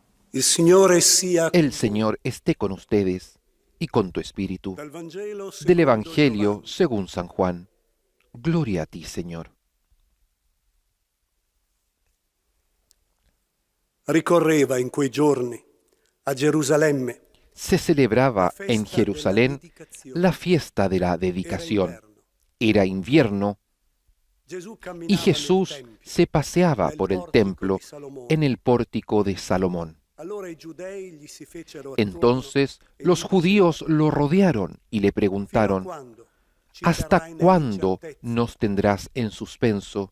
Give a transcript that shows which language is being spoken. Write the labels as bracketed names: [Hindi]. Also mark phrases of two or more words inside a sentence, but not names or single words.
[Italian] Il Signore sia con [Spanish] El Señor esté con ustedes y con tu espíritu. [Italian] Dal Vangelo [Spanish] Del [Italian] secondo [Spanish] Evangelio [Italian] Giovanni. [Spanish] según San Juan. Gloria a ti, Señor. [Italian] Ricorreva in quei giorni a Gerusalemme [Spanish] Se celebraba en Jerusalén la fiesta de la dedicación. Era invierno y Jesús se paseaba por el templo en el pórtico de Salomón. Entonces los judíos lo rodearon y le preguntaron: ¿hasta cuándo nos tendrás en suspenso?